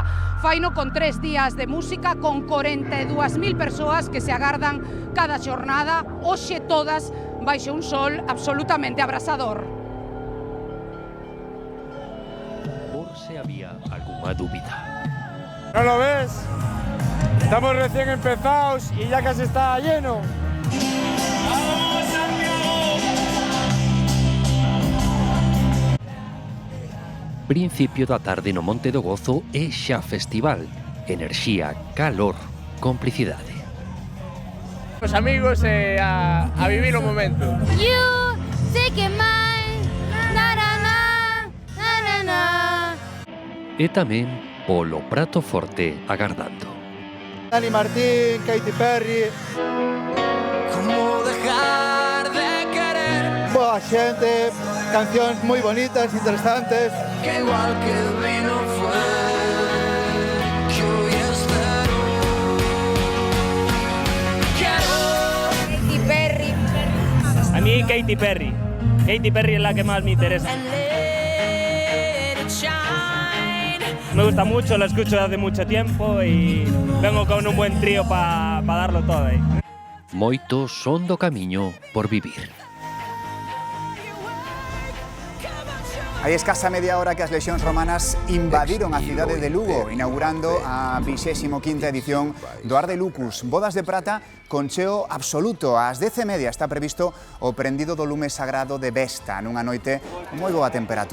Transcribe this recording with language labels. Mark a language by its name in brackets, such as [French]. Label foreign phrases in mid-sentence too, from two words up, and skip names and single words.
[Galician] Faino con 3 días de música con 42.000 persoas que se agardan cada xornada, hoxe todas baixo un sol absolutamente abrasador. Por se había alguna dúbida. [Spanish] ¿No lo ves? Estamos recién empezados y ya casi está lleno. [Galician] Principio da tarde no Monte do Gozo e xa festival. Enerxía, calor, complicidade. Os amigos a vivir o momento. [English] You take mine, na na na, na na na. [Galician] E tamén polo prato forte agardando. Dani Martín, Katy Perry. Como dejar de querer. Boa xente, cancións moi bonitas, interesantes. [Spanish] Que igual que el vino fue, que hoy espero. Quiero Katy Perry. A mí Katy Perry. Katy Perry es la que más me interesa. Me gusta mucho, la escucho desde hace mucho tiempo y vengo con un buen trío para darlo todo ahí. [Galician] Moito son do camiño por vivir. Hai escasa media hora que as lexións romanas invadiron a cidade de Lugo, inaugurando a 25ª edición do Arde Lucus. Bodas de prata con cheo absoluto. Ás 10:30 está previsto o prendido do lume sagrado de Vesta, nunha noite con moi boa temperatura.